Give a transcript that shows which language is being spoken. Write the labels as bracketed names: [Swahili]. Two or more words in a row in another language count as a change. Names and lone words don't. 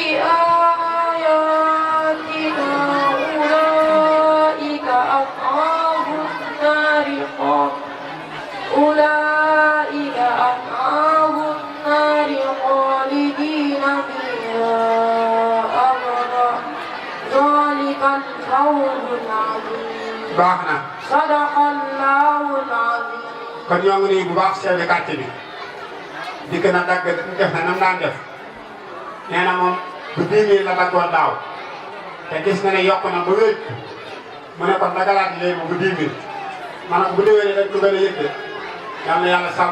[Arabic] بآياتنا أولئك أصحاب النار خالدين فيها أبدا ذلك الفوز العظيم [Wolof] baax na [Arabic] صدق الله العظيم [Wolof] kon ñoo ngi nuyu bu baax [French] chef de quartier [Wolof] bi dikk na dagg def na nam daan def nee na moom bu 10 000 la daggoon daaw te gis na ne yokk na ba wéy mu ne kon dagalaat léegi bu 10 000 maanaam bu déwénee dañ ko gën a yëg de yal na yàlla sàmm